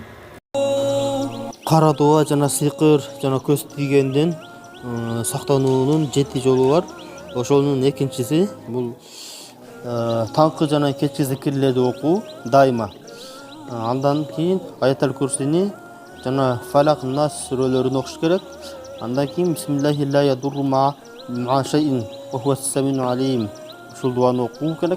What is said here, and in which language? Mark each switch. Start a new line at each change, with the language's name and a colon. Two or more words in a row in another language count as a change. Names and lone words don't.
Kyrgyz: Кара дуа жана сыйкыр жана көз тийгенден сактануунун 7 жолу бар. Ошонун экинчиси бул таңкы жана кечки зикирлерди окуу дайыма. Андан кийин Аятал Курсини жана Фалак Нас сүрөлөрүн окуш керек. Андан кийин
Arabic: بسم الله لا يضر مع شيء وهو السميع العليم.
Kyrgyz: Ушул дуаны окуу керек.